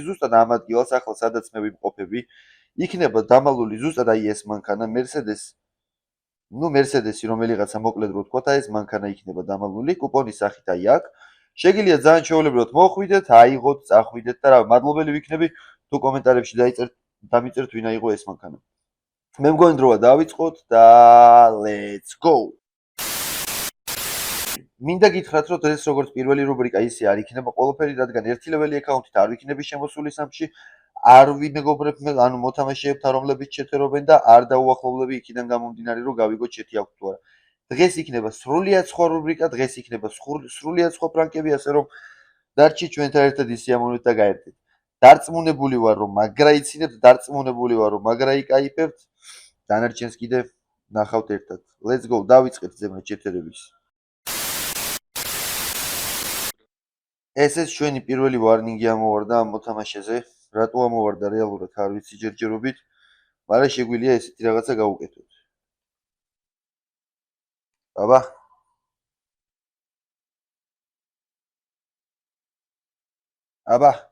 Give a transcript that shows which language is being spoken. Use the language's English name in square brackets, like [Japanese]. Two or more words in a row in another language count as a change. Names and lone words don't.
[Georgian] ზუსტად ამ ადგილას ახლა სადაც მე ვიმყოფები იქნება დამალული ზუსტად აი ეს მანქანა Mercedes-ი რომელიღაცა მოკლედ რო ვთქვათ აი ეს მანქანა იქნება დამალული კუპონის სახით აი აქ შეგიძლიათ ძალიან შეუულებრად მოხვიდეთ აიღოთ წახვიდეთ და რა მადლობელი ვიქნები თუ კომენტარებში დამიწერთ ვინ აიღო ეს მანქანა მე მგონი დროა დავიწყოთ და [English] let's go [Georgian] მინდა გითხრათ რომ დღეს როგორც პირველი რუბრიკა ისე არ იქნება ყველაფერი რადგან ერთი ლეველი აკაუნთით არ ვიქნები შემოსული სამში არ ვიმეგობრებ მე ანუ მოთამაშეებთან რომლებიც ჩეთერობენ და არ დაუახლოვლები იქიდან გამომდინარე რომ გავიგოთ ჩეთი აქვს თუ არა დღეს იქნება სრულიად სხვა რუბრიკა დღეს იქნება სრულიად სხვა პრანკები ასე რომ დარჩი ჩვენთან ერთად ისიამოვნეთ და გაერთეთ დარწმუნებული ვარ რომ მაგრა იცინებთ დარწმუნებული ვარ რომ მაგრა იკაიფებთ დანარჩენს კიდე ნახავთ ერთად [English] let's go [Georgian] დავიწყეთ ზემოთ ჩეთერების ეს ჩვენი პირველი ვარნინგი ამოვარდა ამ მოთამაშეზე. რატო ამოვარდა რეალურად არ ვიცი ჯერჯერობით, მაგრამ შეგვიძლია ესეთი რაღაცა გავუკეთოთ. აბა. აბა.